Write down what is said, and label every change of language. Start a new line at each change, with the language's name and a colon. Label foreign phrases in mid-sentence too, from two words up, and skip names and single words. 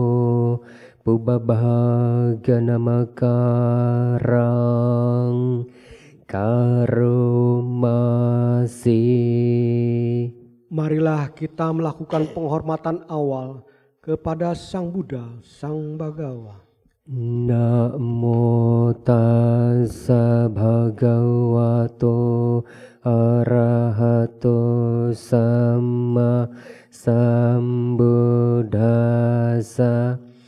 Pali: pubbabhaganamakarang karomasi.
Indonesian: Marilah kita melakukan penghormatan awal kepada Sang Buddha, Sang Bagawa.
Pali: Namo tassa bhagavato arahato sama sambuddhassa.